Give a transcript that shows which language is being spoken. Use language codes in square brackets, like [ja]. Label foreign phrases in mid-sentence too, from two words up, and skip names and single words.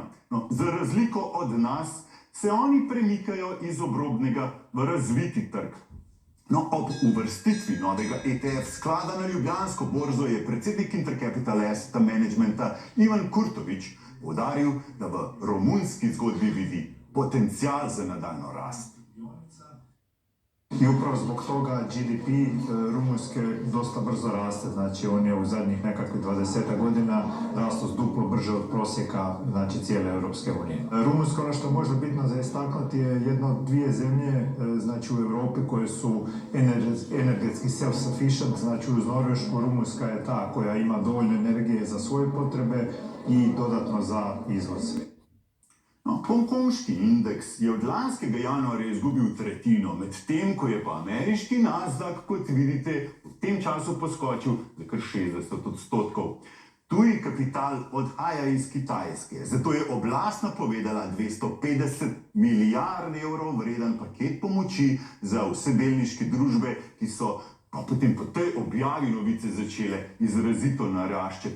[sl] No, za razliko od nas se oni premikajo iz obrobnega v razviti trg. No, ob uvrstitvi novega ETF sklada na Ljubljansko borzo je predsednik Intercapital Asset Managementa Ivan Kurtovič poudaril, da v romunski zgodbi vidi potencial za nadaljno rast. [hr] I upravo zbog toga GDP Rumunjske dosta brzo raste, znači on je u zadnjih nekakvih 20 godina rastao duplo brže od prosjeka, znači cijele Europske unije. Rumunjska, ono što može bitno za istaknuti, je jedna od dvije zemlje, znači u Europi koje su energetski self-sufficient, znači uz Norvešku. Rumunjska je ta koja ima dovoljno energije za svoje potrebe i dodatno za izvoz. [sl] No, hongkonški indeks je od lanskega januarja izgubil tretjino, medtem ko je pa ameriški Nasdaq, kot vidite, v tem času poskočil za kar 60%. Tuji kapital odhaja iz Kitajske, zato je oblast napovedala 250 milijard evrov vreden paket pomoči za vse delniške družbe, ki so pa potem po tej objavi novice začele izrazito naraščati.